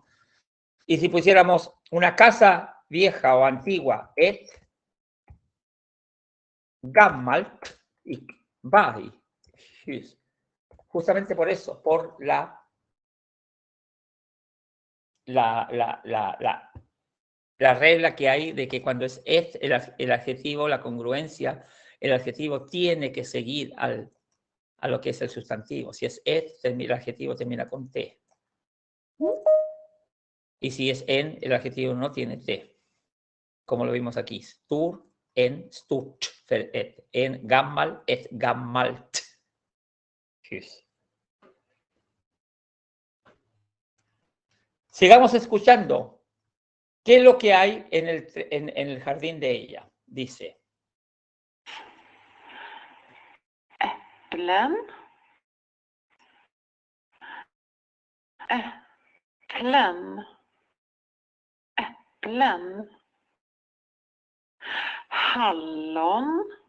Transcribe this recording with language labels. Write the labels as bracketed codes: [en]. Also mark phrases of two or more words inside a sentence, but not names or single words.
[es] Y si pusiéramos una casa vieja o antigua, [sv] et gammalt [es] y vai, justamente por eso, por la regla que hay de que cuando es el adjetivo, la congruencia, el adjetivo tiene que seguir a lo que es el sustantivo. Si es el adjetivo termina con T. Y si es en, el adjetivo no tiene T. Como lo vimos aquí. [sv] Stur, en, sturt, en, gammal, et, gammalt. [es] Sigamos escuchando. ¿Qué es lo que hay en el jardín de ella? Dice. [sv] Äpplen. Äpplen. Äpplen. Hallon.